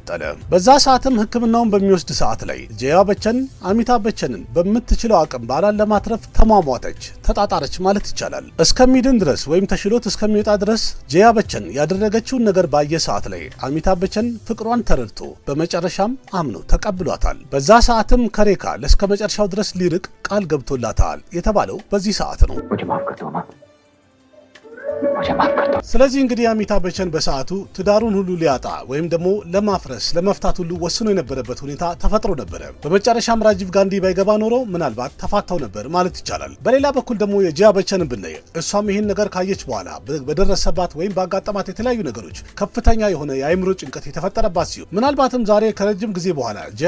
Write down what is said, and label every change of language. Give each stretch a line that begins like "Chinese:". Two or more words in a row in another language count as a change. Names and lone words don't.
Amharic: በዛ ሰዓትም ሕክምናውን በሚወስድ ሰዓት ላይ ጀያ በቸን አሚታብ በቸንን በምትችለው አቅም ባላን ለማትረፍ ተሟሟተች፣ ተጣጣረች ማለት ይቻላል። እስከሚድን ድረስ ወይም ተሽሎት እስከሚወጣ ድረስ ጀያ በቸን ያደረገችውን ነገር ባየ ሰዓት ላይ አሚታብ በቸን ፍቅሯን ተረድቶ በመጨረሻም አምኖ ተቀብሏታል። በዛ ሰዓትም ከሬካ ለእስከ መጨረሻው ድረስ ሊርቅ ቃል ገብቶላታል የተባለው በዚህ ሰዓት ነው።
Hindi: मुझे माफ कर दो माँ, मुझे माफ कर दो।
Amharic: ስለዚህ እንግዲህ አሚታብ በቸን በሰዓቱ ትዳሩን ሁሉ ሊያጣ ወይም ደግሞ ለማፍረስ ለመፍታት ሁሉ ወስኖ የነበረበት ሁኔታ ተፈጥሮ ነበረ። በመጨረሻም ራጂቭ ጋንዲ ባይገባ ኖሮ ምናልባት ተፋታው ነበር ማለት ይቻላል። በሌላ በኩል ደግሞ የጀያ በቸንን ብናይ እሷም ይህን ነገር ካየች በኋላ በደረሰባት ወይም ባጋጠማት የተለያዩ ነገሮች ከፍተኛ የሆነ የአእምሮ ጭንቀት የተፈጠረባት ሲሆን ምናልባትም ዛሬ ከረጅም ጊዜ በኋላ ጀያ